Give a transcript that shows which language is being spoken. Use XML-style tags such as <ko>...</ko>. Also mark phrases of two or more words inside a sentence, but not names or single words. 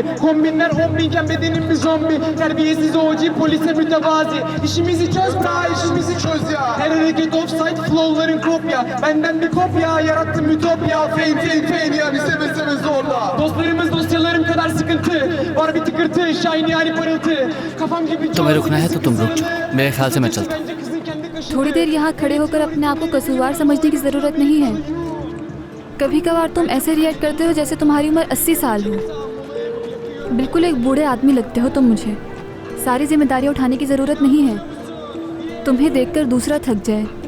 <tr>Kombinler 10.000'ken bedenim bir zombi. Terbiyesiz OG, polise mütevazi. İşimizi çöz bra, işimizi çöz ya. Her hareket offside, flowların kopya. Benden bir kopya, yarattım ütopya. Fein yani seve seve zorla. Dostlarımız dosyalarım kadar sıkıntı. Var bir tıkırtı, shiny yani parıltı. Kafam gibi</tr> <hi>तुम्हें रुकना है तो तुम रुक जाओ, मेरे ख्याल से मैं चलता हूँ। थोड़ी देर यहाँ खड़े होकर अपने आप को कसूरवार समझने की ज़रूरत नहीं है। कभी कभार तुम ऐसे रिएक्ट करते हो जैसे तुम्हारी उम्र 80 साल हो। बिल्कुल एक बूढ़े आदमी लगते हो तुम मुझे। सारी जिम्मेदारियाँ उठाने की ज़रूरत नहीं है। तुम्हें देखकर दूसरा थक जाए।</hi>